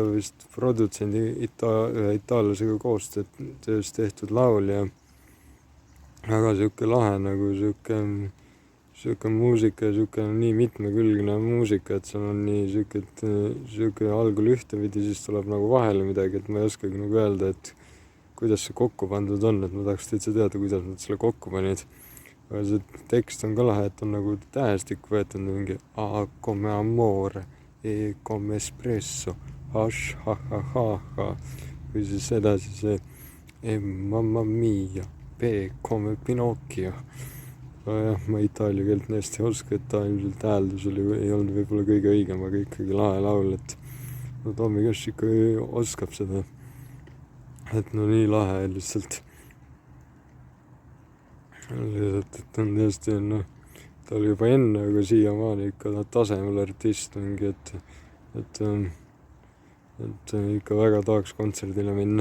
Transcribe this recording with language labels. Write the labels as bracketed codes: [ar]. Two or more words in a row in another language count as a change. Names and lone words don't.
[et] vist produtsendi ühe itaallasega koostöös tehtud laul ja väga siuke lahe nagu siuke muusika, siuke nii mitmekülgne muusika, et seal on nii siuke algul ühtepidi, siis tuleb nagu vahele midagi, et ma ei oskagi nagu öelda, et kuidas see kokku pandud on, et ma tahaks täitsa teada, kuidas nad selle kokku panid. Aga see tekst on ka lahe, et on nagu tähestik võetud mingi [it] a come amore, e come espresso, [et] hash, ha. Või siis edasi see [it] mamma mia, p come Pinocchio. [et] Jah, ma itaalia keelt nii hästi ei oska, et ta ilmselt hääldus ei olnud võib-olla kõige õigem, aga ikkagi lahe laul, et no Tommy Cash ikka oskab seda. Et no nii lahe lihtsalt. Et on tõesti, ta oli juba enne, aga siiamaani ikka tasemel artist mingi, et ikka väga tahaks kontserdile minna.